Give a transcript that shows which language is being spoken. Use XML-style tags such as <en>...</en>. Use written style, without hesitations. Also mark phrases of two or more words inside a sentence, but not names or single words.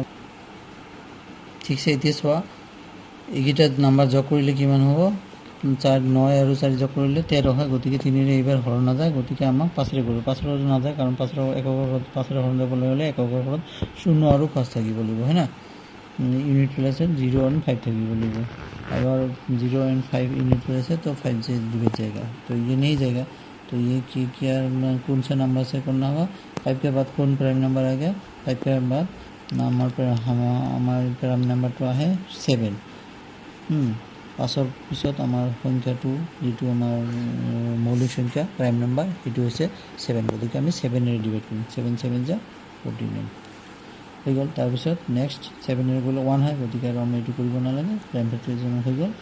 <as>ঠিকছে, এতিয়া চোৱা এইকেইটা নাম্বাৰ যোগ কৰিলে কিমান হ'ব 4 9 আৰু 4 যোগ কৰিলে 13 হয়, গতিকে 3 এইবাৰ হৰণ নাযায়, গতিকে আমাক 5 কৰিব। 5 নাযায়, কাৰণ 5 একৰ ঘৰত 5 হৰণ যাবলৈ হ'লে একৰ ঘৰত 0 আৰু 5 থাকিব লাগিব, হয় না। ইউনিট প্লেসত 0 और 5 থাকিব লাগিব।</as> <hi>अगर 0 और 5 यूनिट प्लेस है तो 5 से डिवाइड जाएगा, तो ये नहीं जाएगा। तो ये क्या कौन सा नंबर से करना होगा, 5 के बाद कौन प्राइम नंबर आ गया, 5 के बाद हमारे प्राइम नंबर तो है 7।</hi> <as>5 পিছত আমাৰ সংখ্যাটো যেটো আমাৰ মৌলিক সংখ্যা</as> <en>prime number</en> <as>সেইটো হৈছে 7, গতিকে আমি 7 ডিভাইড কৰিম। 7 7 যা 49। হৈ গ'ল। তাৰপিছত নেক্সট 7 গ'লে 1 হয়, গতিকে আৰু আমি এইটো কৰিব নালাগে,</as> <en>prime factorization</en> <as>হৈ গ'ল।</as>